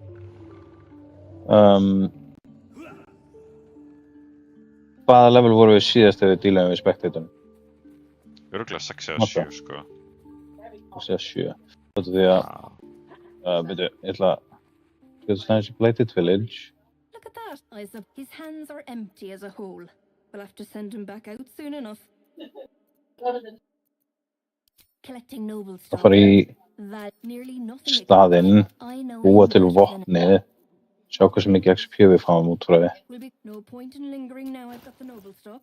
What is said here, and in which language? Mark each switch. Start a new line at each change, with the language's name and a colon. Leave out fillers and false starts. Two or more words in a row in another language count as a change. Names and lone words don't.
Icelandic: Hvaða level voru við síðast þegar við dílaðum við Spectatorn? Örugglega 6 eða 7, sko. 6 eða 7. Þetta því að... Byrju, ég ætla að...
English: Blighted Village. Look at that. His hands are empty as a whole. We'll have to send him back out soon enough. Collecting noble
Icelandic: Það fara í staðinn, búa til vopnið, sjá hversu mikið XP við fáum út frá því.
English: No point in lingering now I've got the noble stock.